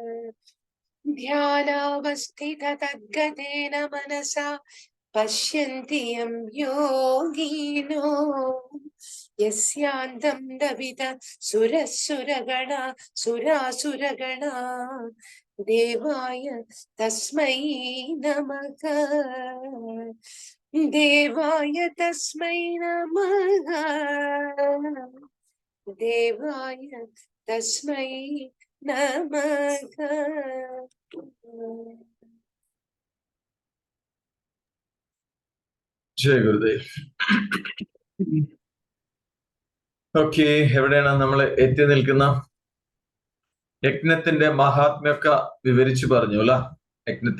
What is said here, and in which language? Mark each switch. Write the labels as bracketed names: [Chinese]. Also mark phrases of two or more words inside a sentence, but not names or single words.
[Sanskrit] ध्यानावस्थिततद्गतेन मनसा पश्यन्ति यं योगिनो यस्यान्तं दवित सुरसुरगणा सुरासुरगणा देवाय तस्मै नमः। देवाय तस्मै नमः। देवाय तस्मै नमः। [Malayalam] ജയ ഗുരുദേവ്. ഓക്കെ, എവിടെയാണ് നമ്മൾ എത്തി നിൽക്കുന്ന? യജ്ഞത്തിന്റെ മഹാത്മ്യമൊക്കെ വിവരിച്ചു പറഞ്ഞു അല്ല.